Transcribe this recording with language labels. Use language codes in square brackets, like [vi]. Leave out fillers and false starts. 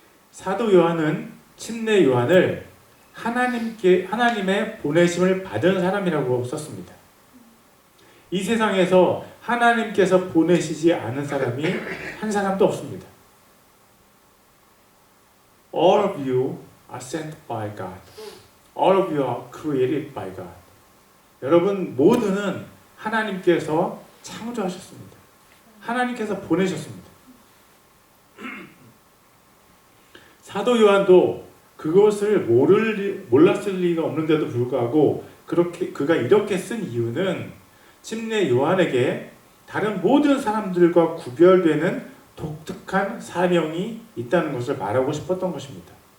[ko] 사도 요한은 침례 요한을 하나님의 보내심을 받은 사람이라고 썼습니다. 이 세상에서 하나님께서 보내시지 않은 사람이 한 사람도 없습니다. [en] All of you are sent by God. All of you are created by God. [ko] 여러분 모두는 하나님께서 창조하셨습니다. 하나님께서 보내셨습니다. 사도 요한도 그것을 몰랐을 리가 없는데도 불구하고 그가 이렇게 쓴 이유는 침례 요한에게 다른 모든 사람들과 구별되는 독특한 사명이 있다는 것을 말하고 싶었던 것입니다.